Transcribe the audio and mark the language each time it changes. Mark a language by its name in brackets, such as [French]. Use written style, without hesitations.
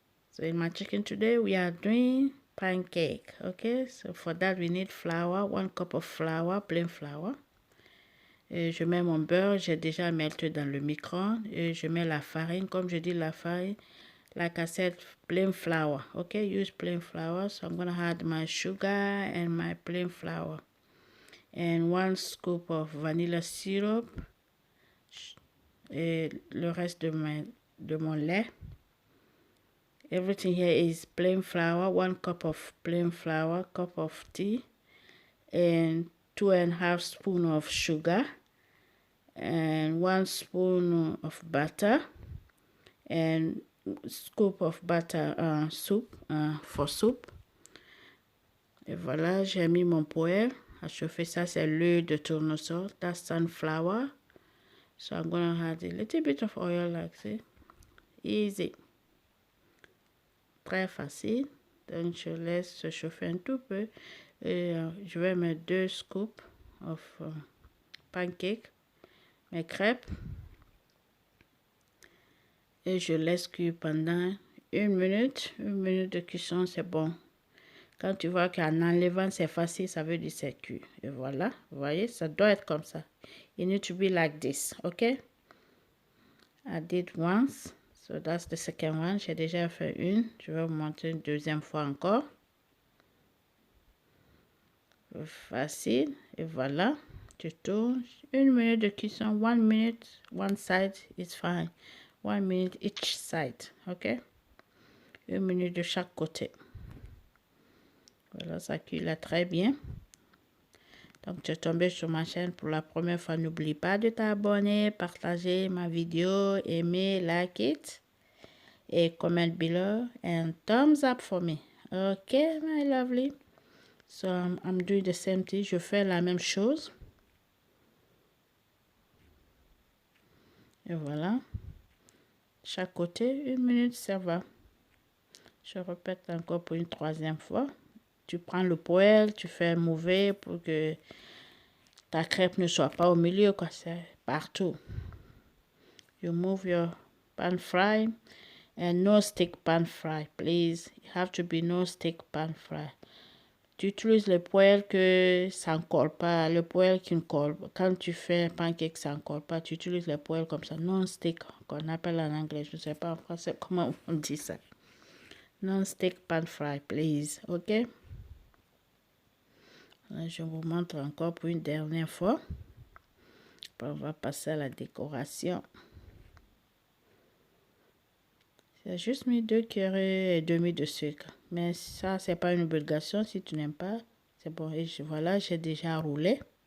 [English] So in my chicken today we are doing pancake. Okay, so for that we need flour, 1 cup of flour, plain flour. [French] Et je mets mon beurre, j'ai déjà melté dans le micro-ondes. Et je mets la farine, comme je dis la farine, [English] like I said, plain flour. Okay, use plain flour. So I'm gonna add my sugar and my plain flour. And 1 scoop of vanilla syrup. [French] Et le reste de mon lait. [English] Everything here is plain flour, 1 cup of plain flour, cup of tea, and 2.5 spoon of sugar, and 1 spoon of butter, and scoop of butter for soup. [French] Et voilà, j'ai mis mon poêle à chauffer. Ça c'est l'huile de tournesol, [English] that's sunflower. So I'm gonna add a little bit of oil like this. Easy. [French] Très facile. Donc je laisse se chauffer un tout peu. Et je vais mettre [English] 2 scoops of pancake, [French] mes crêpes. Et je laisse cuire pendant 1 minute. 1 minute de cuisson, c'est bon. Quand tu vois qu'en enlevant c'est facile, ça veut dire c'est cuit. Et voilà, vous voyez, ça doit être comme ça. [English] It needs to be like this, okay? I did once, so that's the second one. [French] J'ai déjà fait une, je vais vous montrer une deuxième fois encore. Facile, et voilà. Tu tournes. 1 minute de cuisson, 1 minute, [English] one side is fine. [French] 1 minute each side, ok? 1 minute de chaque côté. Voilà, ça cuit là très bien. Donc, tu es tombé sur ma chaîne pour la première fois. N'oublie pas de t'abonner, partager ma vidéo, aimer, like it. [English] Et comment below. And thumbs up for me. Ok, my lovely. So, I'm doing the same thing. [French] Je fais la même chose. Et voilà. Chaque côté, 1 minute, ça va. Je répète encore pour une troisième fois. Tu prends le poêle, tu fais mouver pour que ta crêpe ne soit pas au milieu, quoi. C'est partout. [English] You move your pan fry and no stick pan fry, please. It have to be no stick pan fry. [French] Tu utilises le poêle que ça ne colle pas, le poêle qui ne colle pas. Quand tu fais un pancake, ça ne colle pas. Tu utilises le poêle comme ça, non-stick, qu'on appelle en anglais. Je ne sais pas en français comment on dit ça. [English] Non-stick pan fry, please. OK? [French] Là, je vous montre encore pour une dernière fois. Après, on va passer à la décoration. J'ai juste mis 2,5 cuillères de sucre. Mais ça, c'est pas une obligation. Si tu n'aimes pas, c'est bon. Et voilà, j'ai déjà roulé.